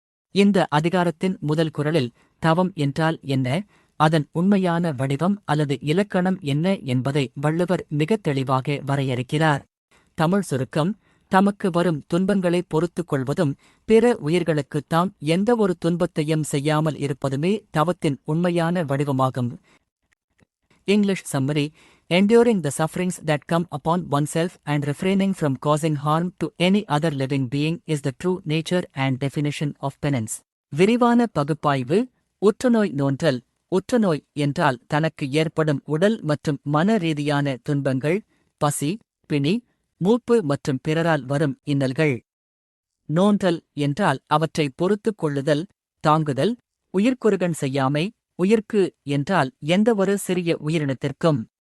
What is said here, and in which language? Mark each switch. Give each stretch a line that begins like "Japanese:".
Tamil: இந்த அதிகாரத்தின் முதல் குறளில் தவம் என்றால் என்ன, அதன் உண்மையான வடிவம் அல்லது இலக்கணம் என்ன என்பதை வள்ளுவர் மிகத் தெளிவாக வரையறுக்கிறார். தமிழ் சுருக்கம். தமக்கு வரும் துன்பங்களை பொறுத்துக் கொள்வதும் பிற உயிர்களுக்குத் தாம் எந்தவொரு துன்பத்தையும் செய்யாமல் இருப்பதுமே தவத்தின் உண்மையான வடிவமாகும்.
English: English summary. Enduring the sufferings that come upon oneself and refraining from causing harm to any other living being is the true nature and definition of penance.
Tamil: விரிவான பகுப்பாய்வு. உற்றுநோய் நோன்றல். உற்றுநோய் என்றால் தனக்கு ஏற்படும் உடல் மற்றும் மன ரீதியான துன்பங்கள், பசி, பிணி, மூப்பு மற்றும் பிறரால் வரும் இன்னல்கள். நோன்றல் என்றால் அவற்றை பொறுத்துக் கொள்ளுதல், தாங்குதல். உயிர்க்குறுகண் செய்யாமை. உயிர்க்கு என்றால் எந்தவொரு சிறிய உயிரினத்திற்கும்.